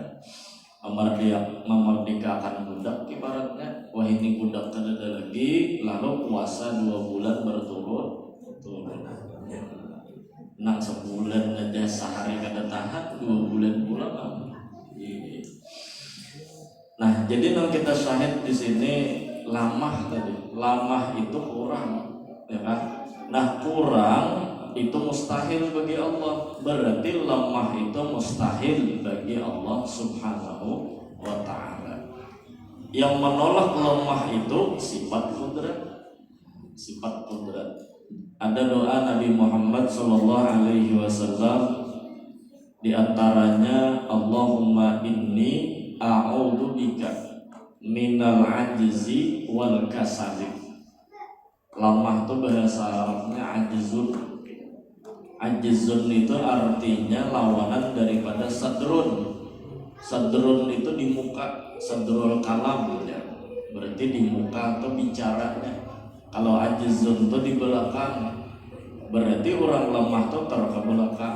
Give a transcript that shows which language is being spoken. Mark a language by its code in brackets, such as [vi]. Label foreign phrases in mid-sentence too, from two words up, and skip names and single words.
[id] Memerdekakan budak kiparatnya. Wah ini budak ada lagi, lalu puasa 2 bulan berturut-turut. [bjn] Nang sebulan aja sehari kada tahan, 2 bulan pula kan. Nah, jadi nang kita syahid di sini lamah tadi. [id] Lamah itu kurang, ya kan? Nah, kurang itu mustahil bagi Allah. Berarti lamah itu mustahil bagi Allah [ar] سبحانه وتعالى. [id] Yang menolak lemah itu sifat kudrat. Sifat kudrat. Ada doa Nabi Muhammad [ar] صلى الله عليه وسلم, [id] di antaranya [ar] اللهم إني أعوذ بك من العجز والكسل. [id] Lamah itu bahasa Arabnya ajzun. Ajzun itu artinya lawanan daripada sadrun. Sadrun itu di muka, [ar] صدر الكلام [id] ya. Berarti di muka atau bicaranya. Kalau ajzun itu di belakang, berarti orang lemah itu terkebelakang.